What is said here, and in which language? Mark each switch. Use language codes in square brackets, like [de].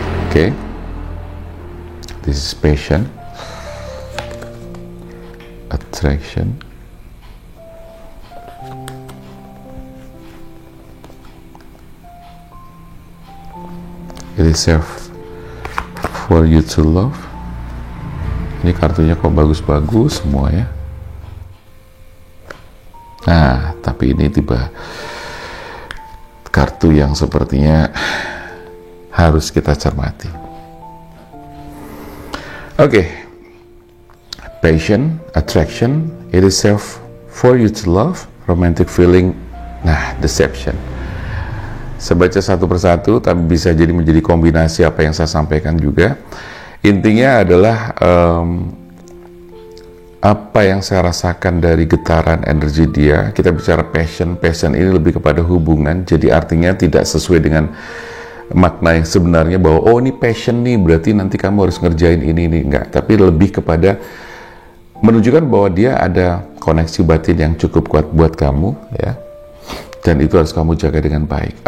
[en] Okay, this is passion, attraction, it is safe for you to love. [id] Ini kartunya kok bagus-bagus semua, ya. Nah, tapi ini tiba kartu yang sepertinya harus kita cermati. Oke. [en] Passion, attraction, it is safe for you to love, romantic feeling, nah, deception. [id] Saya baca satu persatu, tapi bisa jadi menjadi kombinasi apa yang saya sampaikan juga. Intinya adalah apa yang saya rasakan dari getaran energi dia. Kita bicara passion ini lebih kepada hubungan, jadi artinya tidak sesuai dengan makna yang sebenarnya bahwa oh ini passion nih berarti nanti kamu harus ngerjain ini enggak, tapi lebih kepada menunjukkan bahwa dia ada koneksi batin yang cukup kuat buat kamu, ya, dan itu harus kamu jaga dengan baik.